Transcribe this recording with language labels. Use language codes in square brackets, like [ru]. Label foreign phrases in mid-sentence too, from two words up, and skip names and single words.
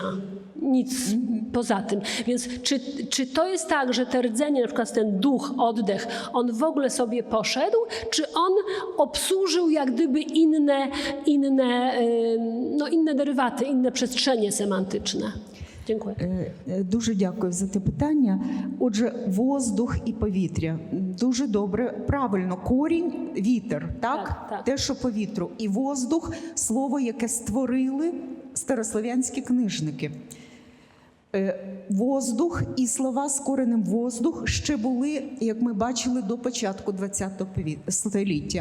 [pl] Nic poza tym. Więc czy to jest tak, że te rdzenie, na przykład ten duch, oddech, on w ogóle sobie poszedł, czy on obsłużył jak gdyby inne derywaty, inne przestrzenie semantyczne? Dziękuję. [uk] Дуже дякую за те питання. Отже, воздух і повітря. Дуже добре, правильно, корінь – вітер, так? Так. Те, що повітру. І воздух – слово, яке створили старослов'янські книжники. Воздух і слова з коренем воздух ще були, як ми бачили, до початку ХХ століття.